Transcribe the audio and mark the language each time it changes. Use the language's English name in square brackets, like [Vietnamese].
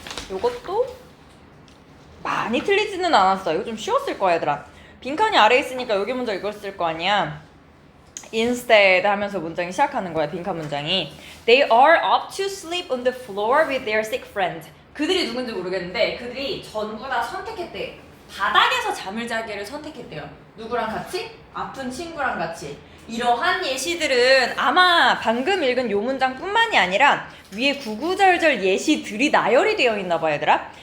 [Korean] 요것도 많이 틀리지는 않았어. 이거 좀 쉬웠을 거야 얘들아. 빈칸이 아래에 있으니까 여기 먼저 읽었을 거 아니야. Instead 하면서 문장이 시작하는 거야. 빈칸 문장이 [English] They are up to sleep on the floor with their sick friend. [Korean] 그들이 누군지 모르겠는데 그들이 전부 다 선택했대. 바닥에서 잠을 자기를 선택했대요. 누구랑 같이? 아픈 친구랑 같이. 이러한 예시들은 아마 방금 읽은 요 문장뿐만이 아니라 위에 구구절절 예시들이 나열이 되어 있나 봐 얘들아.